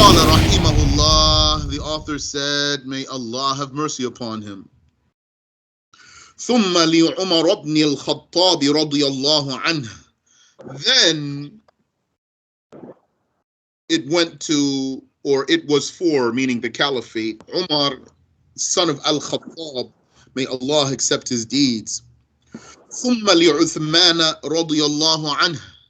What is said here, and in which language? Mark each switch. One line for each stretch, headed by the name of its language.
English: rahimahullah, the author said, may Allah have mercy upon him.
Arabic: ثم لعمر بن الخطاب رضي الله عنه.
English: Then it went to, or it was for, meaning the Caliphate, Umar, son of Al-Khattab, may Allah accept his deeds.
Arabic: ثم لعثمان رضي الله عنه.